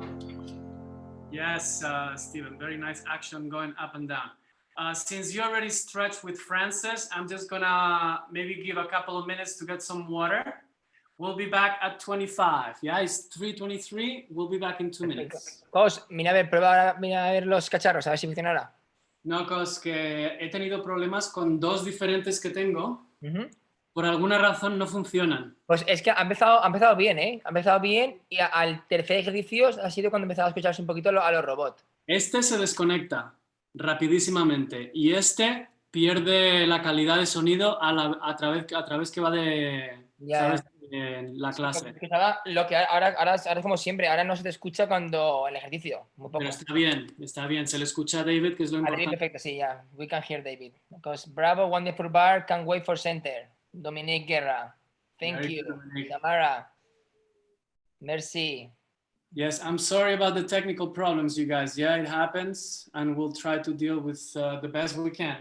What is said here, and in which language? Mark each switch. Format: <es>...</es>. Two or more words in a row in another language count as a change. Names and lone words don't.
<en>Yes, Stephen, very nice action going up and down. Since you already stretched with Frances, I'm just gonna maybe give a couple of minutes to get some water. We'll be back at 25. Yeah, it's 3:23. We'll be back in 2 minutes.</en> <es>Cos, mira a ver, prueba ahora, mira a ver los cacharros, a ver si funciona ahora. No, Cos, que he tenido problemas con 2 diferentes que tengo. Ujú. Por alguna razón no funcionan. Pues es que ha empezado bien, ¿eh? Ha empezado bien y al tercer ejercicio ha sido cuando empezaba a escucharse un poquito a los robots. Este se desconecta rapidísimamente y este pierde la calidad de sonido a través que va de, Ya. ¿sabes? En la clase. Lo que ahora es como siempre, ahora no se te escucha cuando el ejercicio, muy poco. Pero está bien, se le escucha a David, que es lo David, importante. perfecto, sí, ya.</es> <en>We can hear David. Because bravo, wonderful bar, can't wait for center. Dominique Guerra. Thank Very you. good, Dominique. Tamara. Merci. Yes, I'm sorry about the technical problems, you guys. Yeah, it happens, and we'll try to deal with the best we can.</en>